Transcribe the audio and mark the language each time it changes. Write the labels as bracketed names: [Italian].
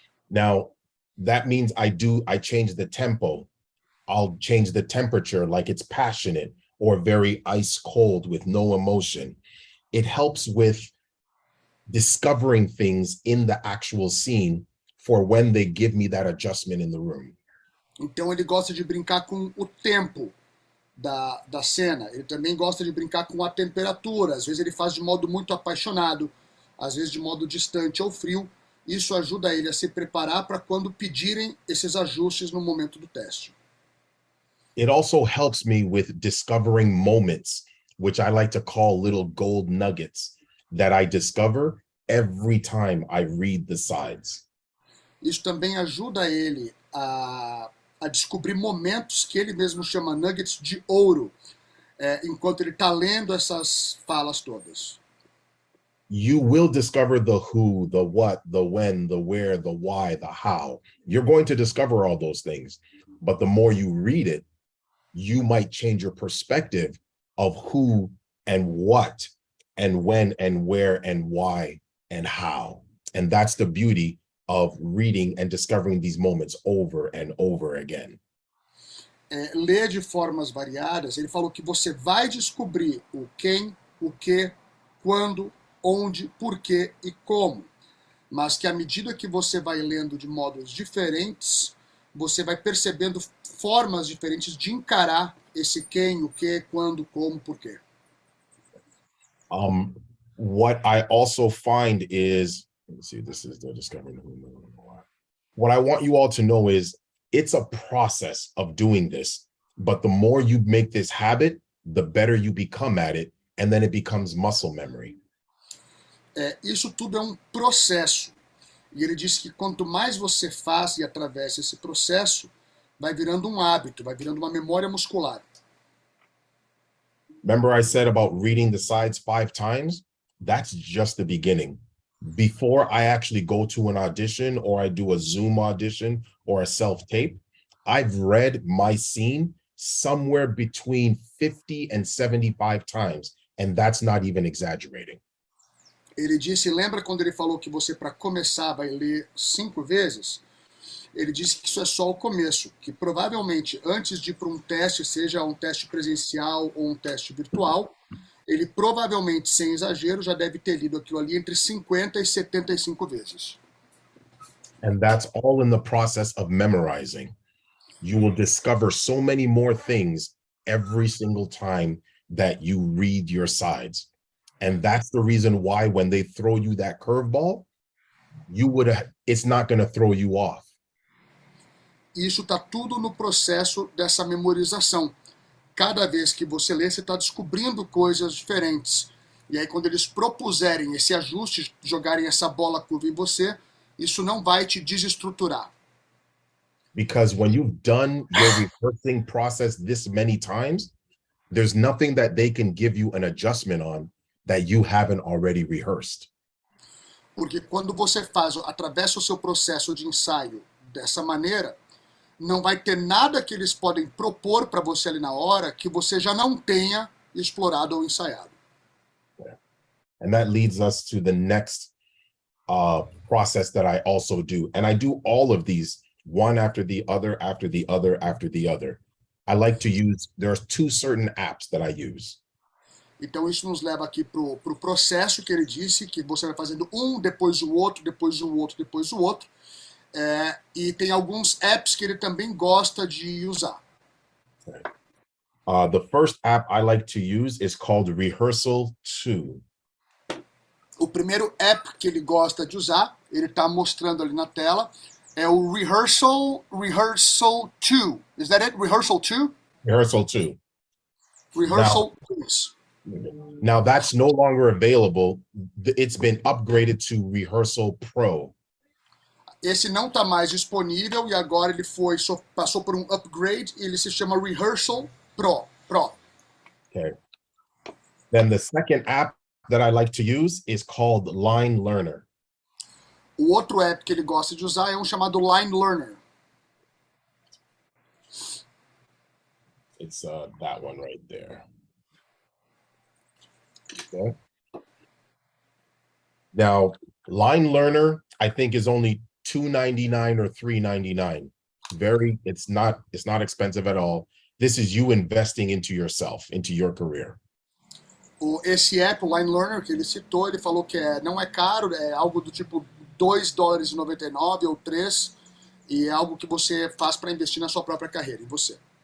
[English] Now, that means I change the tempo. I'll change the temperature like it's passionate or very ice cold with no emotion. It helps with discovering things in the actual scene for when they give me that adjustment in the room. [Portuguese] Então, ele gosta de brincar com o tempo da cena. Ele também gosta de brincar com a temperatura. Às vezes ele faz de modo muito apaixonado, às vezes de modo distante ou frio. Isso ajuda ele a se preparar para quando pedirem esses ajustes no momento do teste. [English] It also helps me with discovering moments, which I like to call little gold nuggets that I discover every time I read the sides. [Portuguese] Isso também ajuda ele a descobrir momentos que ele mesmo chama nuggets de ouro, enquanto ele está lendo essas falas todas. [English] You will discover the who, the what, the when, the where, the why, the how. You're going to discover all those things. But the more you read it, you might change your perspective of who and what and when and where and why and how. And that's the beauty of reading and discovering these moments over and over again. [Portuguese] Ler de formas variadas, ele falou que você vai descobrir o quem, o que, quando, onde, porquê e como. Mas que à medida que você vai lendo de modos diferentes, você vai percebendo formas diferentes de encarar esse quem, o que, quando, como, porquê. [English] What I also find is, let's see, this is the discovering who, why. What I want you all to know is it's a process of doing this, but the more you make this habit, the better you become at it, and then it becomes muscle memory. [Portuguese] Isso tudo é um processo. E ele disse que quanto mais você faz e atravessa esse processo, vai virando um hábito, vai virando uma memória muscular. [English] Remember I said about reading the sides 5 times? That's just the beginning. Before I actually go to an audition or I do a Zoom audition or a self-tape, I've read my scene somewhere between 50 and 75 times, and that's not even exaggerating. [Portuguese] Ele disse, lembra quando ele falou que você, para começar, vai ler 5 vezes? Ele disse que isso é só o começo, que provavelmente antes de ir para um teste, seja um teste presencial ou um teste virtual, ele provavelmente, sem exagero, já deve ter lido aquilo ali entre 50 e 75 vezes. [English] And that's all in the process of memorizing. You will discover so many more things every single time that you read your sides. And that's the reason why when they throw you that curveball, it's not going to throw you off. [Portuguese] Isso está tudo no processo dessa memorização. Cada vez que você lê, você está descobrindo coisas diferentes. E aí, quando eles propuserem esse ajuste, jogarem essa bola curva em você, isso não vai te desestruturar. [English] Because when you've done your rehearsing process this many times, there's nothing that they can give you an adjustment on that you haven't already rehearsed. [Portuguese] Porque quando você atravessa o seu processo de ensaio dessa maneira, não vai ter nada que eles podem propor para você ali na hora que você já não tenha explorado ou ensaiado. [English] And that leads us to the next process that I also do. And I do all of these one after the other, after the other, after the other. I like to use, there are 2 certain apps that I use. [Portuguese] Então isso nos leva aqui pro processo que ele disse, que você vai fazendo um, depois o outro, depois o outro, depois o outro. E tem alguns apps que ele também gosta de usar. [English] The first app I like to use is called Rehearsal 2. [Portuguese] O primeiro app que ele gosta de usar, ele está mostrando ali na tela, é o Rehearsal 2. [English] Is that it? Rehearsal 2? Rehearsal 2. Rehearsal 2. Now that's no longer available. It's been upgraded to Rehearsal Pro. [Portuguese] Esse não está mais disponível e agora ele passou por um upgrade e ele se chama Rehearsal Pro. [English] Okay. Then the second app that I like to use is called Line Learner. O outro app que ele gosta de usar é um chamado Line Learner. It's that one right there. Okay. Now, Line Learner, I think, is only $2.99 or $3.99. It's not expensive at all. This is you investing into yourself, into your career. [Portuguese] Esse app, o Line Learner, que ele citou, ele falou que não é caro, é algo do tipo $2,99 ou 3, e é algo que você faz para investir na sua própria carreira, em você.